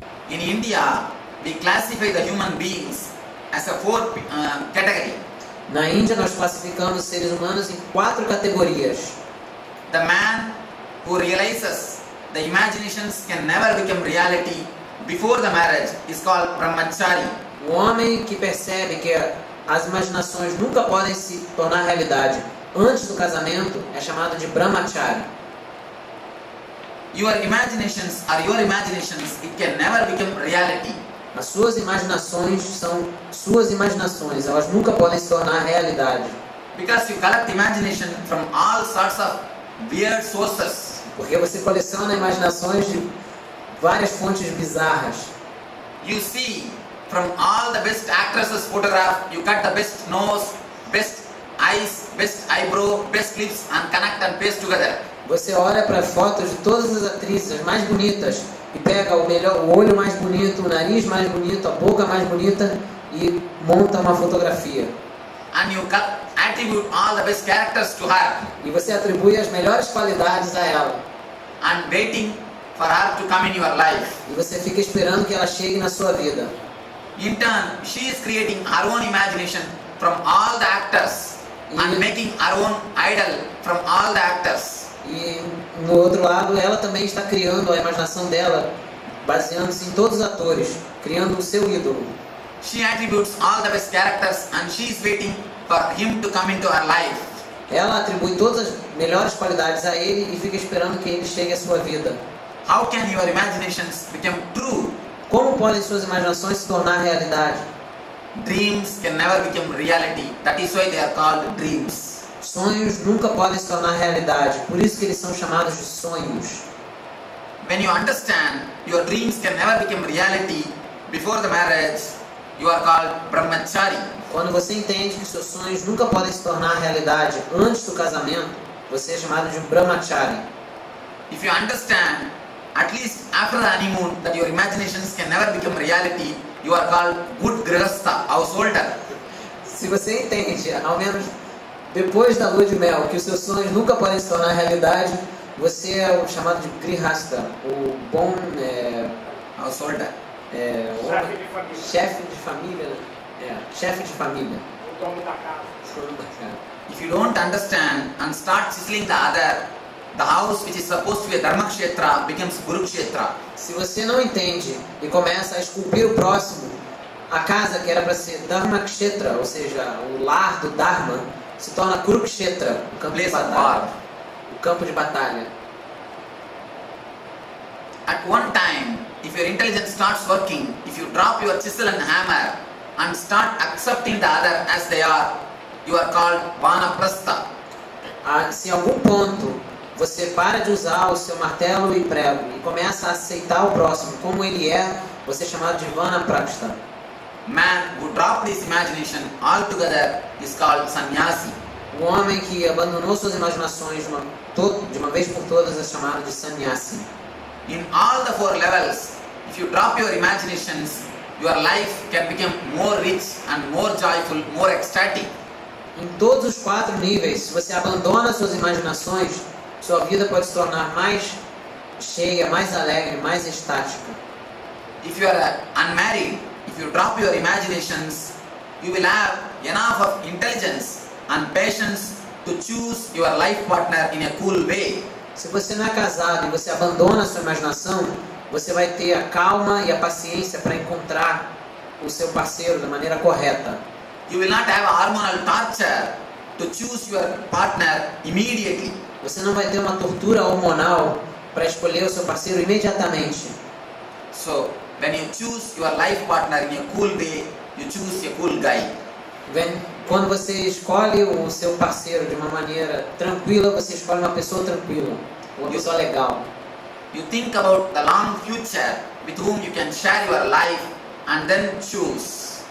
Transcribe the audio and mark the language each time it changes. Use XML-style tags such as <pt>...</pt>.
<en>In India, we classify the human beings as a four category.</en> <pt>Na Índia nós classificamos os seres humanos em 4 categorias.</pt> <en>The man who realizes the imaginations can never become reality before the marriage is called brahmachari.</en> <pt>O homem que percebe que as imaginações nunca podem se tornar realidade antes do casamento é chamado de brahmachari.</pt> <en>Your imaginations are your imaginations, it can never become reality.</en> <pt>As suas imaginações são suas imaginações, elas nunca podem se tornar realidade.</pt> <en>Because you collect imagination from all sorts of weird sources.</en> <pt>Porque você coleciona imaginações de várias fontes bizarras.</pt> <en>You see from all the best actresses photograph, you cut the best nose, best eyes, best eyebrow, best lips and connect and paste together.</en> <pt>Você olha para fotos de todas as atrizes as mais bonitas e pega o olho mais bonito, o nariz mais bonito, a boca mais bonita e monta uma fotografia.</pt> <en>And you attribute all the best characters to her.</en> <pt>E você atribui as melhores qualidades a ela.</pt> <en>And waiting for her to come in your life.</en> <pt>E você fica esperando que ela chegue na sua vida.</pt> <en>In turn, she is creating her own imagination from all the actors and making her own idol from all the actors.</en> <pt>E no outro lado, ela também está criando a imaginação dela, baseando-se em todos os atores, criando o seu ídolo.</pt> <en>She attributes all the best characters and she is waiting for him to come into her life.</en> <pt>Ela atribui todas as melhores qualidades a ele e fica esperando que ele chegue à sua vida.</pt> <en>How can your imaginations become true?</en> <pt>Como podem suas imaginações se tornar realidade?</pt> <en>Dreams can never become reality. That is why they are called dreams.</en> <pt>Sonhos nunca podem se tornar realidade, por isso que eles são chamados de sonhos.</pt> <en>When you understand your dreams can never become reality before the marriage, you are called brahmachari.</en> <pt>Quando você entende que seus sonhos nunca podem se tornar realidade antes do casamento, você é chamado de brahmachari.</pt> <en>If you understand, at least after the honeymoon, that your imaginations can never become reality, you are called good grihastha, householder.</en> <pt>Se você entende, ao menos depois da lua de mel, que os seus sonhos nunca podem se tornar realidade, você é o chamado de grihastha, o bom</pt> <en>householder.</en> <pt>Chefe de família, né? Chefe de família. O dono da casa.</pt> <en>If you don't understand and start chiseling the other, the house which is supposed to be a dharma kshetra becomes guru kshetra.</en> <pt>Se você não entende e começa a esculpir o próximo, a casa que era para ser dharma kshetra, ou seja, o lar do dharma, se torna kurukshetra, o campo de batalha. O campo de batalha.</pt> <en>At one time, if your intelligence starts working, if you drop your chisel and hammer and start accepting the other as they are, you are called vanaprastha.</en> <pt>Se em algum ponto você para de usar o seu martelo e prego e começa a aceitar o próximo como ele é, você é chamado de vanaprastha.</pt> <en>Man who dropped his imagination altogether is called sannyasi.</en> <pt>O homem que abandonou suas imaginações de uma vez por todas é chamado de sannyasi.</pt> <en>In all the 4 levels, if you drop your imaginations, your life can become more rich and more joyful, more ecstatic.</en> <pt>Em todos os 4 níveis, se você abandona suas imaginações, sua vida pode se tornar mais cheia, mais alegre, mais estática.</pt> <en>If you are unmarried, if you drop your imaginations, you will have enough of intelligence and patience to choose your life partner in a cool way.</en> <pt>Se você não é casado e você abandona a sua imaginação, você vai ter a calma e a paciência para encontrar o seu parceiro da maneira correta.</pt> <en>You will not have a hormonal torture to choose your partner immediately.</en> <pt>Você não vai ter uma tortura hormonal para escolher o seu parceiro imediatamente.</pt> <en>So, when you choose your life partner in a cool way, you choose a cool guy.</en> <pt>Quando você escolhe o seu parceiro de uma maneira tranquila, você escolhe uma pessoa tranquila, uma pessoa legal.</pt> <en>You think about the long future with whom you can share your life and then choose.</en>